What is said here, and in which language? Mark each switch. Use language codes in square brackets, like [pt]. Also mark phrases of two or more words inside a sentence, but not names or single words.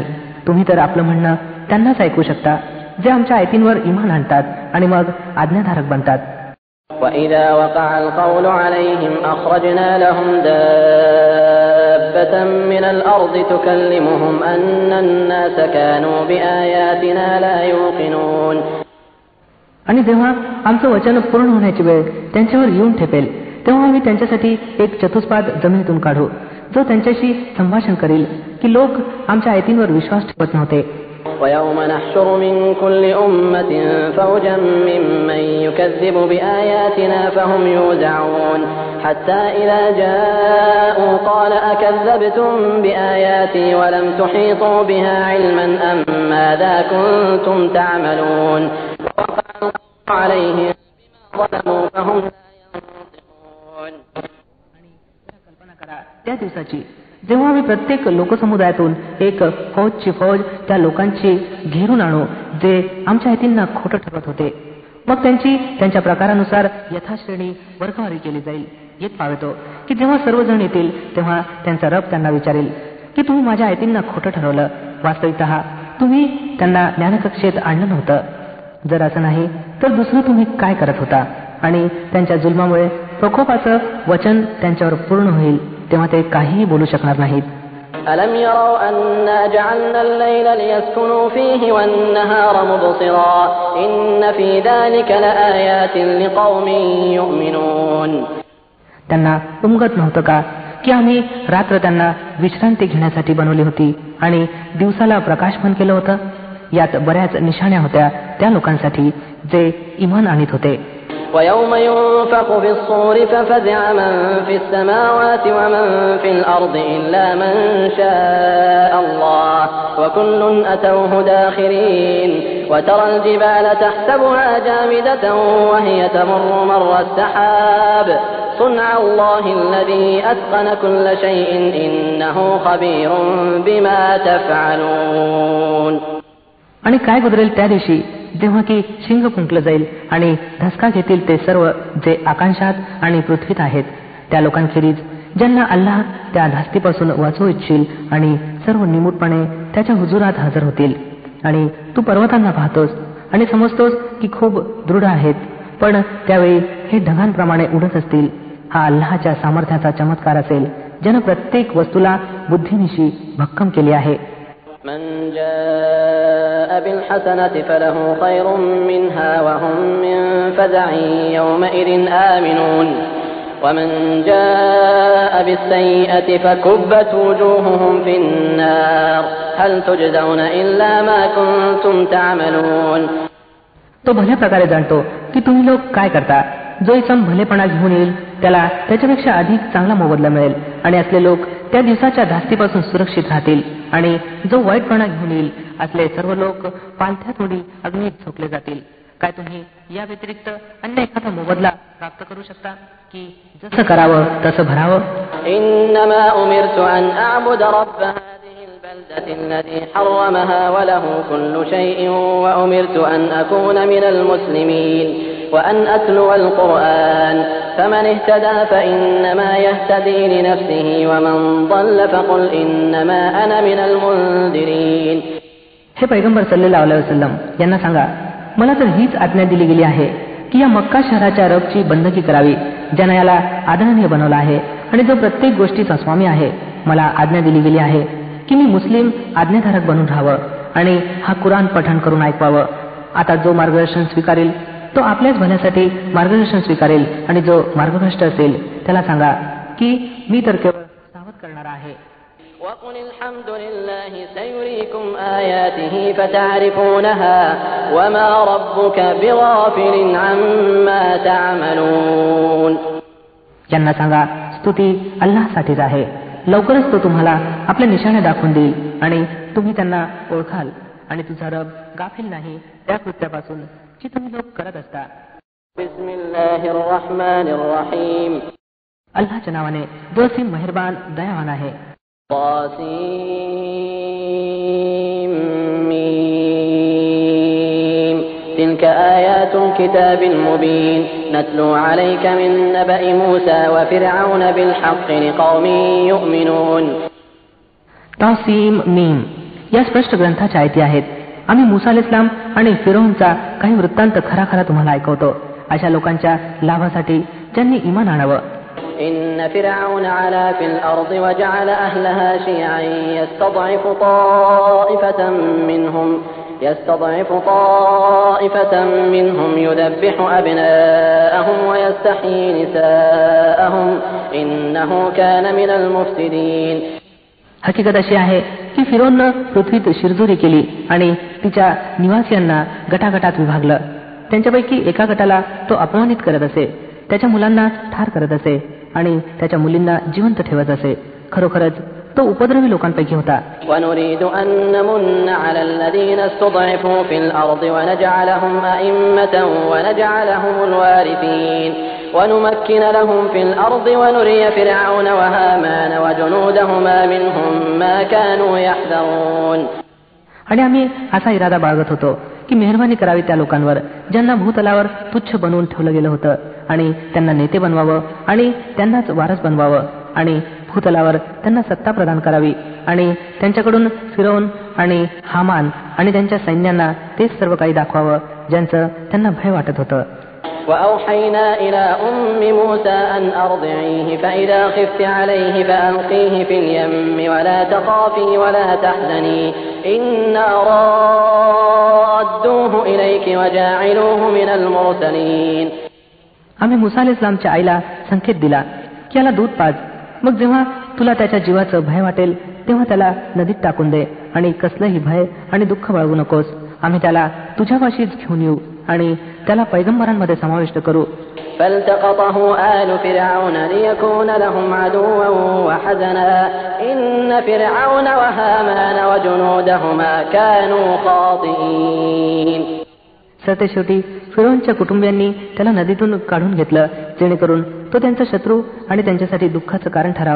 [mr] तुम्ही तर आपलं म्हणणं त्यांनाच ऐकू शकता जे आमच्या आयतींवर इमान आणतात आणि मग आज्ञाधारक बनतात. [ar] وَإِذَا وَقَعَ الْقَوْلُ عَلَيْهِمْ أَخْرَجْنَا لَهُمْ دَابَّةً مِنَ الْأَرْضِ تُكَلِّمُهُمْ أَنَّ النَّاسَ كَانُوا بِآيَاتِنَا لَا يُوقِنُونَ. [mr] आणि जेव्हा आमचं वचन पूर्ण होण्याची वेळ त्यांच्यावर येऊन ठेपेल तेव्हा आम्ही त्यांच्यासाठी एक चतुष्पाद जमिनीतून काढू जो त्यांच्याशी संभाषण करील की लोक आमच्या आयतींवर विश्वास ठेवत नव्हते. [ar] وَيَوْمَ نَحْشُرُ مِنْ كُلِّ أُمَّةٍ فَوْجًا مِّمَّن يُكَذِّبُ بِآيَاتِنَا فَهُمْ يُوزَعُونَ حَتَّى إِذَا جَاءُوا قَالَ أَكَذَّبْتُم بِآيَاتِي وَلَمْ تُحِيطُوا بِهَا عِلْمًا أَمْ مَاذَا كُنتُمْ تَعْمَلُونَ وَوَقَعَ الْقَوْلُ عَلَيْهِمْ بِمَا ظَلَمُوا فَهُمْ لَا يَنطِقُونَ. [mr] कल्पना करा त्या दिवसाची जेव्हा आम्ही प्रत्येक लोकसमुदायातून एक फौजची फौज त्या लोकांची घेरून आणू जे आमच्या आयतींना खोटं ठरवत होते. मग त्यांच्या प्रकारानुसार यथाश्रेणी वर्गवारी केली जाईल. येत पावतो की जेव्हा सर्वजण येतील तेव्हा त्यांचा रब त्यांना विचारेल की तुम्ही माझ्या आयतींना खोटं ठरवलं. वास्तविकतः तुम्ही त्यांना ज्ञानकक्षेत आणलं नव्हतं. जर असं नाही तर दुसरं तुम्ही काय करत होता. आणि त्यांच्या जुलमामुळे प्रकोपाचं वचन त्यांच्यावर पूर्ण होईल तेव्हा ते काहीही बोलू शकणार नाहीत. [ar] أَلَمْ يَرَوْا أَنَّا جَعَلْنَا اللَّيْلَ لِيَسْكُنُوا فِيهِ وَالنَّهَارَ مُبْصِرًا إِنَّ فِي ذَلِكَ لَآيَاتٍ لِقَوْمٍ يُؤْمِنُونَ. [mr] त्यांना उमगत नव्हतं का की आम्ही रात्र त्यांना विश्रांती घेण्यासाठी बनवली होती आणि दिवसाला प्रकाशमान केलं होतं. यात बऱ्याच निशाण्या होत्या त्या लोकांसाठी जे इमान आणीत होते. [ar] وَيَوْمَ يُنفَخُ فِي الصُّورِ فَفَزِعَ مَن فِي السَّمَاوَاتِ وَمَن فِي الْأَرْضِ إِلَّا مَن شَاءَ اللَّهُ وَكُلٌّ أَتَوْهُ دَاخِرِينَ وَتَرَى الْجِبَالَ تَحْسَبُهَا جَامِدَةً وَهِيَ تَمُرُّ مَرَّ السَّحَابِ صُنْعَ اللَّهِ الَّذِي أَتْقَنَ كُلَّ شَيْءٍ إِنَّهُ خَبِيرٌ بِمَا تَفْعَلُونَ. [mr] आणि काय गुजरेल त्या दिवशी जेव्हा की शिंग फुंकलं जाईल आणि धसका घेतील ते सर्व जे आकाशात आणि पृथ्वीत आहेत त्या लोकांखेरीज ज्यांना अल्लाह त्या धास्तीपासून वाचवू इच्छिल आणि सर्व निमूटपणे त्याच्या हुजुरात हजर होतील. आणि तू पर्वतांना पाहतोस आणि समजतोस की खूप दृढ आहेत पण त्यावेळी हे ढगांप्रमाणे उडत असतील. हा अल्लाहच्या सामर्थ्याचा चमत्कार असेल ज्यानं प्रत्येक वस्तूला बुद्धीनिशी भक्कम केली आहे. [ar] من جاء بالحسنة فله خير منها وهم من فزع يومئذ آمنون ومن جاء بالسيئة فكبت وجوههم في النار هل تجزون إلا ما كنتم تعملون. [mr] तो भल्या प्रकारे जाणतो की तुम्ही लोक काय करता. जो इसम भलेपणा घेऊन येईल त्याला त्याच्यापेक्षा अधिक चांगला मोबदला मिळेल आणि असले लोक त्या दिवसाच्या धास्तीपासून सुरक्षित राहतील. आणि जो वाईटपणा घेऊन येईल असले सर्व लोक पालथ्या तोडी अग्नीत झोकले जातील. काय तुम्ही या व्यतिरिक्त अन्य एखादा मोबदला प्राप्त करू शकता की जसं करावं तसं भरावं. [ar] إنما أمرت أن أعبد رب هذه البلدة الذي حرمها وله كل شيء وأمرت أن أكون من المسلمين وأن أتلو القرآن فمن اهتدى فإنما يهتدي لنفسه ومن ضل فقل إنما أنا من المنذرين. [mr] हे पैगंबर [ar] صلى الله عليه وسلم [mr] यांना सांगा, मला तर हीच आज्ञा दिली गेली आहे की या मक्का शहराच्या रबची बंदकी करावी ज्यानं याला आदरणीय बनवलं आहे आणि जो प्रत्येक गोष्टीचा स्वामी आहे. मला आज्ञा दिली गेली आहे की मी मुस्लिम आज्ञाधारक बनून राहावं आणि हा कुराण पठण करून ऐकवावं. आता जो मार्गदर्शन स्वीकारेल तो आपल्याच भल्यासाठी मार्गदर्शन स्वीकारेल आणि जो मार्गभ्रष्ट असेल त्याला सांगा की मी तर केवळ सावध करणारा आहे. [ar] وقل الحمد لله سيريكم آياته فتعرفونها وما ربك بغافل عما تعملون. [mr] यांना सांगा, स्तुती अल्लाहसाठीच आहे. लवकरच तो तुम्हाला आपल्या निशाणे दाखवून देईल आणि तुम्ही त्यांना ओळखाल आणि तुझा रब गाफील नाही त्या कृत्यापासून जी तुम्ही लोक करत असता. [ar] بسم الله الرحمن الرحيم. [mr] अल्लाहच्या नावाने जो असीम मेहरबान दयावान आहे. [ar] طاسيم ميم تلك آيات الكتاب المبين نتلو عليك من نبأ موسى وفرعون بالحق لقوم يؤمنون. [mr] तासीम मीम या स्पष्ट ग्रंथाच्या आयती आहेत. आम्ही मुसा अलैहिस्सलाम आणि फिरौनचा काही वृत्तांत खरा खरा तुम्हाला ऐकवतो अशा लोकांच्या लाभासाठी ज्यांनी ईमान आणावं. [ar] إن فرعون علا في الأرض وجعل أهلها شيعا يستضعف طائفة منهم يذبح أبناءهم ويستحيي نساءهم إنه كان من المفسدين. [mr] हकीकत अशी आहे की फिरौननं पृथ्वीत शिरजोरी केली आणि तिच्या निवासियांना गटागटात विभागलं. त्यांच्यापैकी एका गटाला तो अपमानित करत असे, त्याच्या मुलांना ठार करत असे आणि त्याच्या मुलींना जिवंत ठेवत असे. खरोखरच तो उपद्रवी लोकांपैकी होता. [ar] ونريد أن نمن على الذين استضعفوا في الأرض ونجعلهم أئمة ونجعلهم الوارثين ونمكن لهم في الأرض ونري فرعون وهامان وجنودهما منهم ما كانوا يحذرون. [mr] आणि आम्ही असा इरादा बाळगत होतो की मेहरबानी करावी त्या लोकांवर ज्यांना भूतलावर तुच्छ बनवून ठेवलं गेलं होतं आणि त्यांना नेते बनवावं आणि त्यांनाच वारस बनवावं आणि भूतलावर त्यांना सत्ता प्रदान करावी आणि त्यांच्याकडून फिरौन आणि हामान आणि त्यांच्या सैन्यांना तेच सर्व काही दाखवावं ज्यांचं त्यांना भय वाटत होतं. [ar] وأوحينا إلى أم موسى أن أرضعيه فإذا خفت عليه فألقيه في اليم ولا تخافي ولا تحزني إنا رادوه إليك وجاعلوه من المرسلين. [mr] आम्ही मुसा अलैहिस्सलामच्या आईला संकेत दिला की याला दूध पाज. मग जेव्हा तुला त्याच्या जीवाचं भय वाटेल तेव्हा त्याला नदीत टाकून दे आणि कसलंही भय आणि दुःख बाळगू नकोस. आम्ही त्याला तुझ्यापाशीच घेऊन येऊ आणि त्याला पैगंबरांमध्ये समाविष्ट करू. [ar] فالتقطه آل فرعون ليكون لهم عدوا وحزنا إن فرعون وهامان وجنودهما كانوا خاطئين. [mr] सरतेशेवटी फिरौनच्या कुटुंबियांनी त्याला नदीतून काढून घेतलं जेणेकरून तो त्यांचा शत्रू आणि त्यांच्यासाठी दुःखाचं कारण ठरावा.